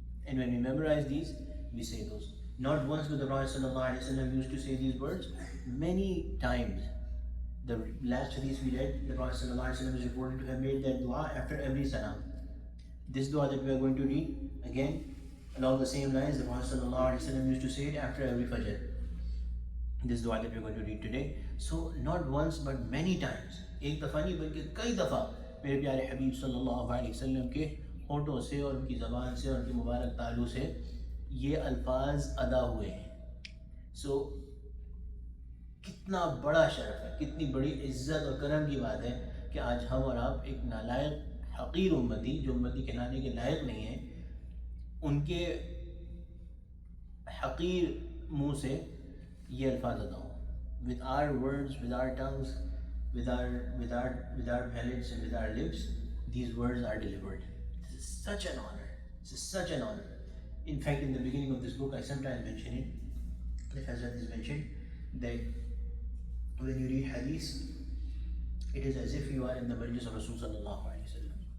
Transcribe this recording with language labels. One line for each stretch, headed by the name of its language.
English: And when we memorize these, we say those. Not once but the Prophet ﷺ used to say these words, many times. The last hadith we read, the Prophet ﷺ is reported to have made that dua after every salam. This dua that we are going to read, again, along the same lines, the Prophet ﷺ used to say it after every fajr. This dua that we are going to read today. So not once but many times,
Urdu: ایک دفعہ نہیں بلکہ کئی دفعہ میرے پیارے حبیب صلی اللہ علیہ وسلم کے ہونٹوں سے اور ان کی زبان سے اور ان کے مبارک تالو سے یہ الفاظ ادا ہوئے ہیں. سو کتنا بڑا شرف ہے, کتنی بڑی عزت اور کرم کی بات ہے کہ آج ہم اور آپ ایک نالائق حقیر امتی, جو امتی کہلانے کے لائق نہیں ہیں, ان کے حقیر منہ سے یہ الفاظ ادا ہوں.
English: With our words, with our tongues, with our palates and with our lips, these words are delivered. This is such an honor. This is such an honor. In fact, in the beginning of this book, I sometimes mention it. The Hazrat is mentioned that when you read hadith, it is as if you are in the majlis of Rasul sallallahu alaihi wasallam.